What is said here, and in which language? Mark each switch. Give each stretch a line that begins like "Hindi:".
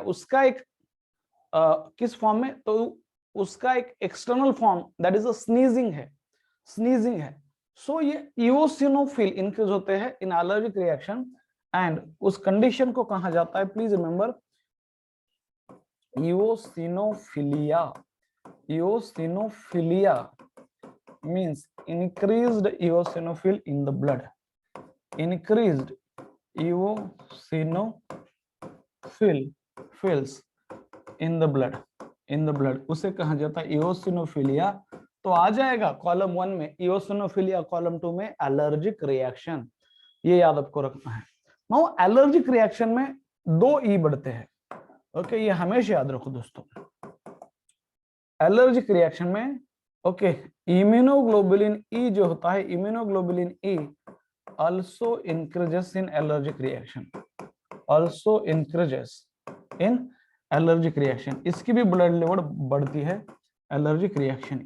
Hindi: उसका एक किस फॉर्म में, तो उसका एक external form that is a sneezing है, स्नीजिंग है। सो ये इओसिनोफिल इंक्रीज होते हैं इन एलर्जिक रिएक्शन, एंड उस कंडीशन को कहा जाता है, please remember, eosinophilia.
English: Eosinophilia means increased eosinophil in the blood, increased eosinophils in the blood, उसे कहा जाता है इओसिनोफिलिया।
Hindi: तो आ जाएगा कॉलम 1 में इओसिनोफिलिया, कॉलम 2 में एलर्जिक रिएक्शन, ये याद आपको रखना है। नाउ एलर्जिक रिएक्शन में 2 ई बढ़ते हैं, ओके, ये हमेशा याद रखो दोस्तों। एलर्जिक रिएक्शन में, ओके, इम्यूनोग्लोबुलिन ई जो होता है, immunoglobulin E also increases in allergic reaction, also increases in allergic reaction, इसकी भी ब्लड लेवल बढ़ती है एलर्जिक रिएक्शन।